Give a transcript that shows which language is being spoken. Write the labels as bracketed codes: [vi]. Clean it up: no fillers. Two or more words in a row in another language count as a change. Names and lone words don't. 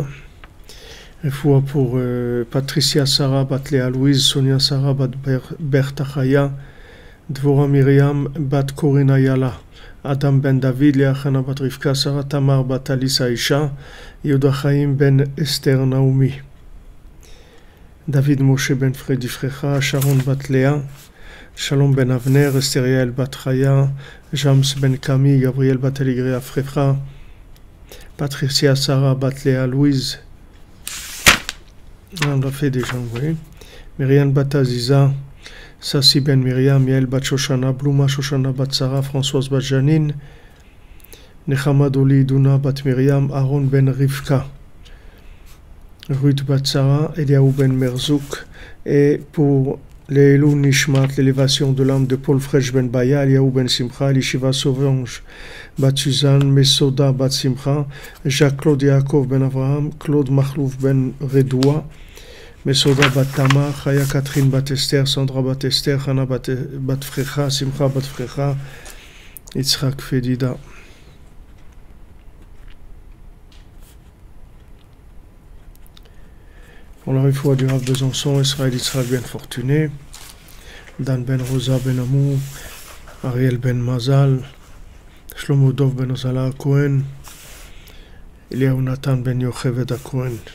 [fr] Refoua pour Patricia Sarah bat Léa Louise, Sonia Sarah bat Bertha Chaya, Dvora Miriam bat Corina Yala, Adam ben David, Léa Chana bat Rivka, Sarah Tamar bat Alisa Isha, Yehuda Chaim ben Esther Naomi, David Moshe ben Fredi Frecha, Sharon bat Léa, Shalom ben Avner, Estériel bat Chaya, Jams ben Camille, Gabriel bat Eligrea Frecha, Patricia Sarah bat Léa Louise, on l'a fait déjà, oui. Myriam bat Aziza, Sassi ben Myriam, Yael bat Shoshana, Bluma Shoshana bat Sarah, Françoise bat Janine, Nechama Doli Duna bat Myriam, Aaron ben Rivka, Ruth bat Sarah, Eliaou ben Merzouk, et pour l' [he] Elou Nishmat, [fr] l'élévation de l'âme de Paul Fresh ben Baya, Eliaou ben Simcha, Lishiva Sauvange bat Suzanne, Mesoda bat Simcha, Jacques-Claude Yaakov ben Avraham, Claude Mahlouf ben Redoua, Mesoda bat Tamar, Chaya Catherine bat Esther, Sandra bat Esther, Hana bat Frecha, Simcha bat Frecha, Yitzhak Fedida. Pour la Refoua du Rav Besançon, Israël Yitzhak ben Fortuné, Dan ben Rosa ben Amou, Ariel ben Mazal, Shlomo Dov ben Ozala Cohen, Eliaou Nathan ben Yocheved Cohen.